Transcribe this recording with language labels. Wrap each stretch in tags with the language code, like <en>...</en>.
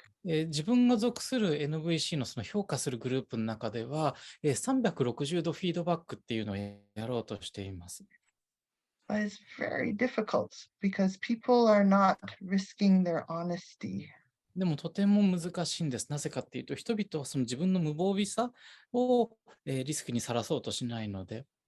<ja>自分が属する NVC のその評価するグループの中では、360度フィードバックっていうのをやろうとしています。</ja> <en>But it's very difficult because people are not risking their honesty.</en> <ja>でもとても難しいんです。なぜかっていうと、人々はその自分の無防備さをリスクにさらそうとしないので。</ja>